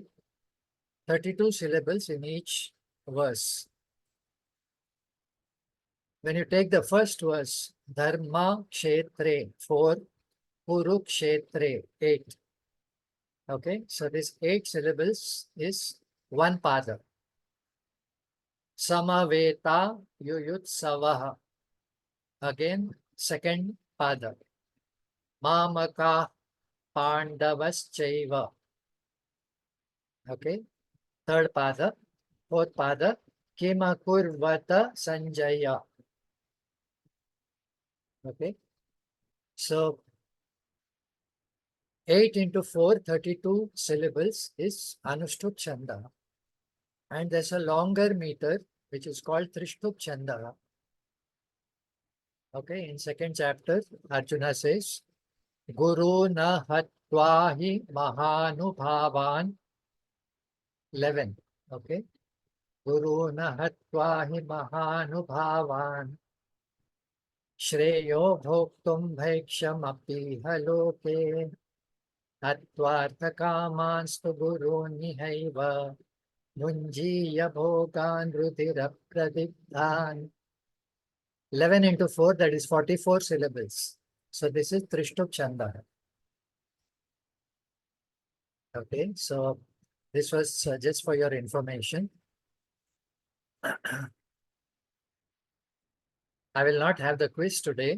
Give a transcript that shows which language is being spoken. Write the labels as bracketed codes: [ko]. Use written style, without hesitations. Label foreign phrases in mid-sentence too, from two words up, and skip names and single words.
[en] 32 syllables in each verse. When you take the first verse, [sa] Dharma Kshetre, 4, Kurukshetre, 8. [en] Okay, so this 8 syllables is 1 pada. [sa] Samaveta Yuyutsavaha. [en] Again, second pada. [sa] Mamaka Pandavaschaiva. [en] Okay, third pada. Fourth pada. [sa] Kimakurvata Sanjaya. [en] Okay, so 8 into 4, 32 syllables is [sa] Anushtup Chanda. [en] And there's a longer meter which is called [sa] Trishtup Chanda. [en] Okay, in 2nd chapter, Arjuna says, [sa] Guru na hatvahi mahanubhavan. [en] 11. [sa] Okay, Guru na hatvahi mahanubhavan. Shreyo bhoktum bhaiksham api haloke. Hatvartha kamanstu guru nihaiva. Munjiya bhogan rudira pradipdhan. [en] 11 into 4, that is 44 syllables. So this is [sa] Trishtup Chanda. [en] Okay, so this was just for your information. I will not have the quiz today.